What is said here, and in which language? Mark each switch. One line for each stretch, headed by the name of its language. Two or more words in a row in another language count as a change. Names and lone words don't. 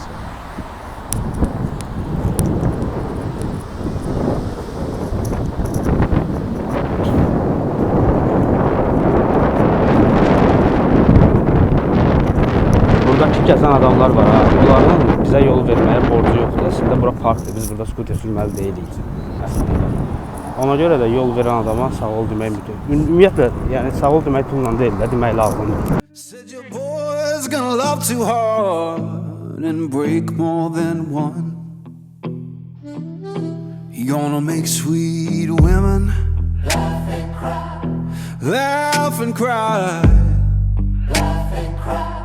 Azerbaijani: Buradakı gəzən adamlar var ha. Bunların bizə yol verməyə borcu yoxdur. Əslində bura parkdır. Biz burada skuter sürməli deyilik. Əslində. Ona görə də yol verən adama sağ ol demək ümumiyyətlə, yəni sağ ol demək pulla deyil də, demək lazımdır.
English: Said your boy's gonna love too hard and break more than one. You're gonna make sweet women laugh and cry, laugh and cry, laugh and cry.